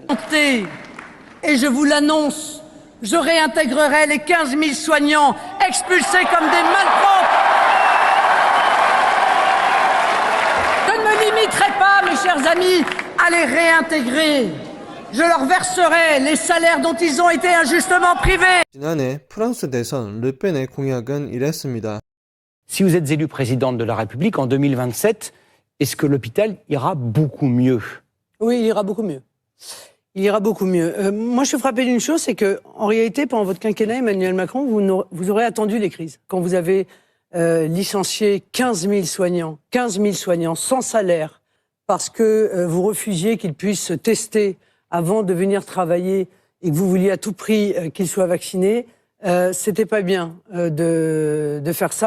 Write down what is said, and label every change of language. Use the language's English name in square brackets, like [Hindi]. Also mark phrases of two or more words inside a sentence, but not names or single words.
[French] Et je vous l'annonce, je réintégrerai les 15 000 soignants expulsés comme des malpropres. Je ne me limiterai pas, mes chers amis, à les réintégrer. Je leur verserai les salaires dont ils ont été injustement privés. [Korean] 지난해 프랑스 대선 르펜의 공약은 이랬습니다. [French] Si vous êtes élu présidente de la République en 2027, est-ce que l'hôpital ira beaucoup mieux? Oui, il ira beaucoup mieux. Il ira beaucoup mieux. Moi, je suis frappé d'une chose, c'est que, en réalité, pendant votre quinquennat, Emmanuel Macron, vous aurez attendu les crises. Quand vous avez licencié 15 000 soignants sans salaire, parce que vous refusiez qu'ils puissent se tester avant de venir travailler et que vous vouliez à tout prix qu'ils soient vaccinés, c'était pas bien de faire ça.